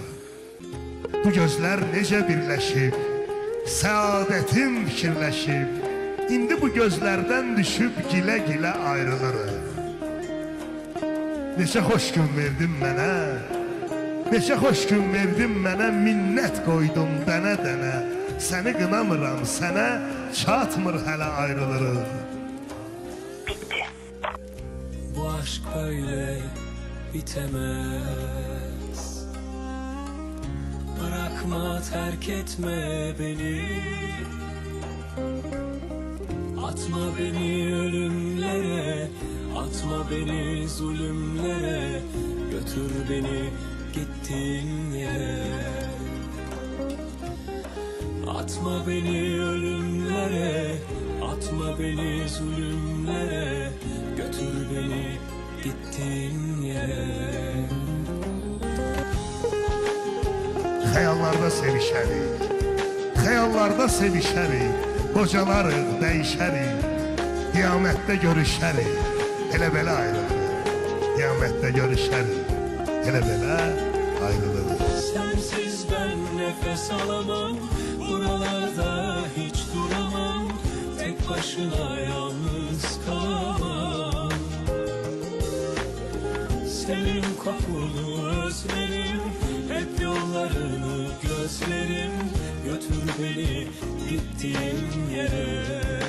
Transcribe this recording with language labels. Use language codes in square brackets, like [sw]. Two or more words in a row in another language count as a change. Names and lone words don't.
[az] Bu gözlər necə birləşib, səadətim fikirləşib, indi bu gözlərdən düşüb gilə-gilə ayrılırıq. Neçə xoş gün verdin mənə, neçə xoş gün verdin mənə, minnət qoydum dənə-dənə. Səni qınamıram, sənə çatmır hələ ayrılırıq. [tr] Bitti. Bu aşk böyle bitemez. Bırakma, terk etme beni. Atma beni ölümlere, atma beni zulümlere, götür beni gittiğin yere. Atma beni ölümlere, atma beni zulümlere, götür beni gittiğin yere. [az] Xəyallarda sevişərik, xəyallarda sevişərik, qocalarıq, dəyişərik, qiyamətdə görüşərik, elə belə ayrılırıq. Qiyamətdə görüşərik, elə belə ayrılırıq. [tr] Sensiz ben nefes alamam, buralarda hiç duramam, tek başına yalnız kalamam. Senin kokunu özlerim, hep yollarını gözlerim, götür beni gittiğin yere.